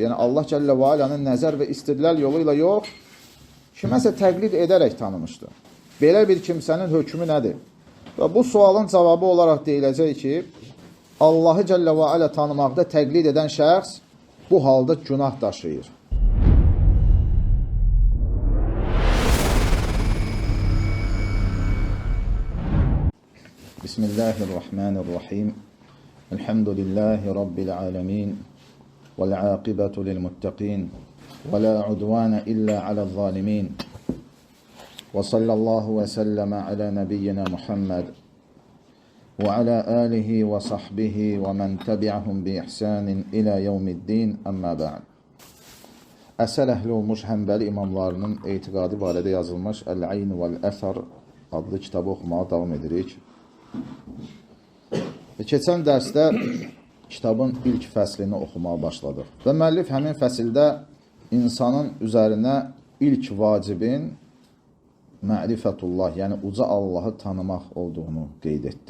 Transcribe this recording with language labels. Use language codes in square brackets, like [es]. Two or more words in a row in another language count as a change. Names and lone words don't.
[az] Yəni, Allah Cəllə və Aləni nəzər və istidlal yolu ilə yox, kiməsə təqlid edərək tanımışdır. Belə bir kimsənin hökmü nədir? Və bu sualın cavabı olaraq deyiləcək ki, Allahı Cəllə və Alə tanımaqda təqlid edən şəxs bu halda günah daşıyır. [ar] Bismillahirrahmanirrahim. الْحَمْدُ لِلَّهِ رَبِّ الْعَالَمِينَ وَالْعَاقِبَةُ لِلْمُتَّقِينَ. وَلَا عُدْوَانَ إِلَّا عَلَى الظَّالِمِينَ. وَصَلَّى اللَّهُ وَسَلَّمَ عَلَى نَبِيِّنَا مُحَمَّدٍ وَعَلَى آلِهِ وَصَحْبِهِ وَمَنْ تَبِعَهُمْ بِإِحْسَانٍ إِلَى يَوْمِ الدِّينِ, أَمَّا بَعْدُ. [az] Əsəl əhli olmuş həmbəli imamlarının etiqadı barədə yazılmış Əl-Ayn vəl-Əsər adlı kitabı oxumağa davam edirik. Keçən dərsdə kitabın ilk fəslini oxumağa başladıq. Və müəllif həmin fəsildə insanın üzərinə ilk vacibin mərifətullah, yəni uca Allahı tanımaq olduğunu qeyd etdi.